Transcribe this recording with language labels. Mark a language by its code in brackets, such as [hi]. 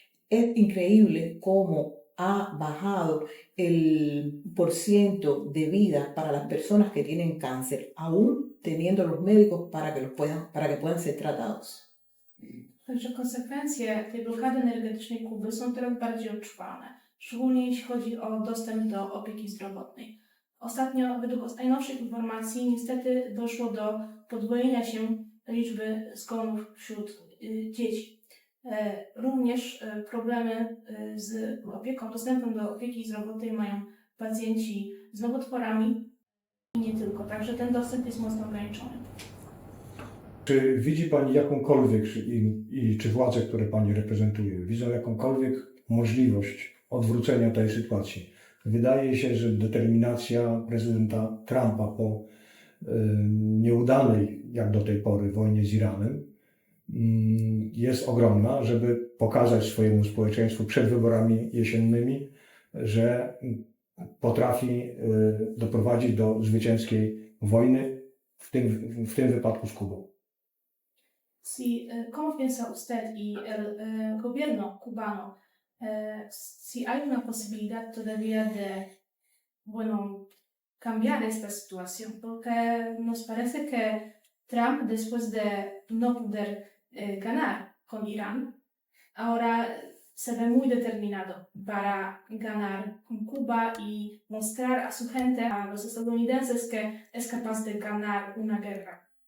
[es] Es increíble cómo ha bajado el porciento de vida para las personas que tienen cáncer, aún teniendo los médicos para que puedan ser tratados. [pl] Także konsekwencje tej blokady energetycznej Kuby są coraz bardziej odczuwalne, szczególnie jeśli chodzi o dostęp do opieki zdrowotnej. Ostatnio, według najnowszych informacji, niestety doszło do podwojenia się liczby zgonów wśród dzieci. Również problemy z opieką, dostępem do opieki zdrowotnej mają pacjenci z nowotworami i nie tylko, także ten dostęp jest mocno ograniczony. Czy widzi Pani jakąkolwiek, czy władze, które Pani reprezentuje, widzą jakąkolwiek możliwość odwrócenia tej sytuacji? Wydaje się, że determinacja prezydenta Trumpa po nieudanej, jak do tej pory, wojnie z Iranem jest ogromna, żeby pokazać swojemu społeczeństwu przed wyborami jesiennymi, że potrafi doprowadzić do zwycięskiej wojny, w tym wypadku z Kubą. [es] Si, ¿cómo piensa usted y el gobierno cubano si hay una posibilidad todavía de, bueno, cambiar esta situación? Porque nos parece que Trump, después de no poder ganar con Irán, ahora se ve muy determinado para ganar con Cuba y mostrar a su gente, a los estadounidenses, que es capaz de ganar una guerra.